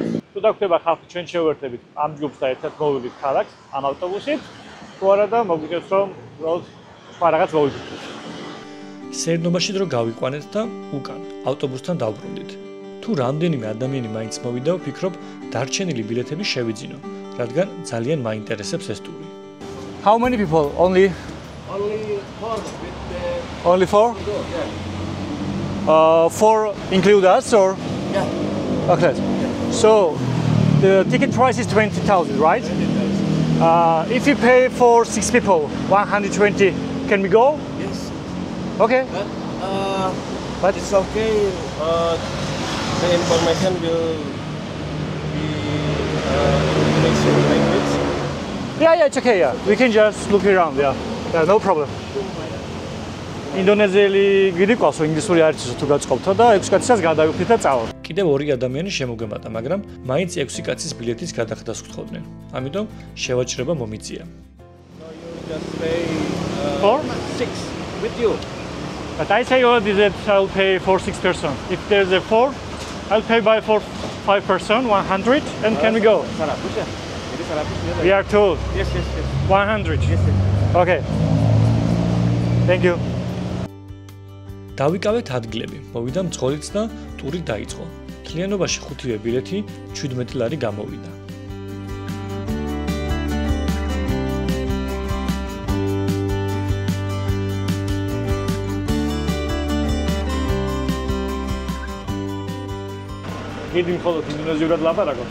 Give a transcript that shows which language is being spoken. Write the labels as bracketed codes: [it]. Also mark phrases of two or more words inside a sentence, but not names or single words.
[ka] თუ დაგხვდება ხალხი ჩვენ შევერთებით ამ ჯგუფს და ერთად მოვიდით ქალაქს ამ ავტობუსით, თუ არა და მოგვიგებს რომ უბრალოდ სხვა რაღაც მოვიფიქროთ. სეირნობაში დრო გავიყვანეთ და უკან ავტობუსთან დავბრუნდით. თუ რამდენიმე ადამიანი მაინც მოვიდა, ვფიქრობ დარჩენილი ბილეთები შევიძინო, რადგან ძალიან მაინტერესებს ეს ტური. [en] How many people? Only 4 with the Only 4? Yeah. 4 include us or? Yeah. Okay. So the ticket price is 20,000, right? If we pay for 6 people, 120, can we go? Yes. Okay. But it's okay. The information will be Indonesian language. Yeah, it's okay. Yeah, we can just look around. Yeah, no problem. [ka] ინდონეზიელი გიდიყვას, ინგლისური არ იცის თუ გაწყობთო და 6 კაცსაც გადავიხდით და წავალ. კიდევ 2 ადამიანი შემოგვემატა, მაგრამ მაინც 6 კაცის ბილეთის გადახდას გთხოვდნენ. ამიტომ შევაჭრება მომიწია. [en] No, you just pay 4? 6 with you. But I say already that I'll pay for 6 person. If there's a 4, I'll pay by for 5 person, 100, and can we go? 100 ya. [id] Jadi 100 [en] We are two. Yes. 100. Yes. Okay. Thank you. [ka] დავიკავეთ ადგილები, მოვიდა მძღოლიც და ტური დაიწყო. მთლიანობაში 5-ვე ბილეთი 17 ლარი გამოვიდა. გიდი მხოლოდ ინდონეზიურად ლაპარაკობს.